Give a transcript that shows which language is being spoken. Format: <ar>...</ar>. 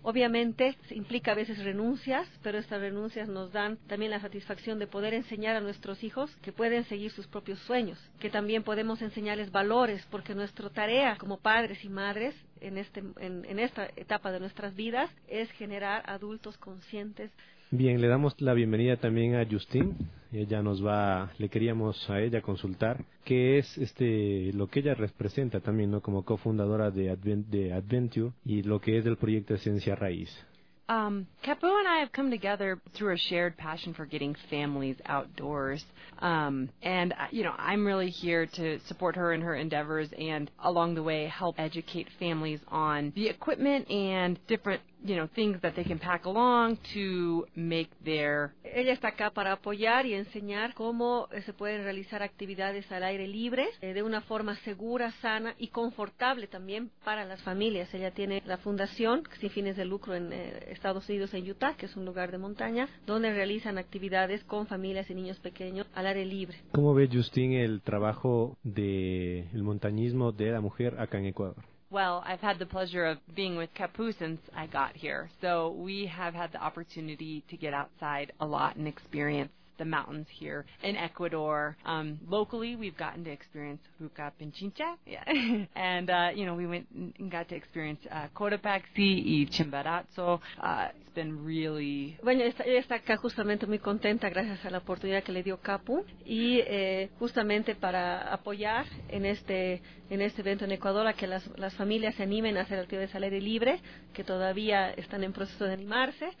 <es>Obviamente implica a veces renuncias, pero estas renuncias nos dan también la satisfacción de poder enseñar a nuestros hijos que pueden seguir sus propios sueños, que también podemos enseñarles valores, porque nuestra tarea como padres y madres en esta etapa de nuestras vidas es generar adultos conscientes. Bien, le damos la bienvenida también a Justine. Ella nos va, le queríamos a ella consultar qué es lo que ella representa también, ¿no? Como cofundadora de Adventure y lo que es el proyecto Esencia Raíz.</es> <en>Capo and I have come together through a shared passion for getting families outdoors. And, you know, I'm really here to support her in her endeavors and along the way help educate families on the equipment and different, you know, things that they can pack along to make their...</en> <es>Ella está acá para apoyar y enseñar cómo se pueden realizar actividades al aire libre de una forma segura, sana y confortable también para las familias. Ella tiene la fundación sin fines de lucro en Estados Unidos, en Utah, que es un lugar de montaña, donde realizan actividades con familias y niños pequeños al aire libre. ¿Cómo ve, Justine, el trabajo del montañismo de la mujer acá en Ecuador?</es> <en>Well, I've had the pleasure of being with Capu since I got here, so we have had the opportunity to get outside a lot and experience the mountains here in Ecuador. Locally, we've gotten to experience Ruca Pichincha, and you know, we went and got to experience Cotopaxi y Chimborazo. It's been really...</en> <es>Bueno, está acá justamente muy contenta gracias a la oportunidad que le dio Capu y justamente para apoyar en este evento en Ecuador, a que las familias se animen a hacer actividades al aire libre, que todavía están en proceso de animarse.</es>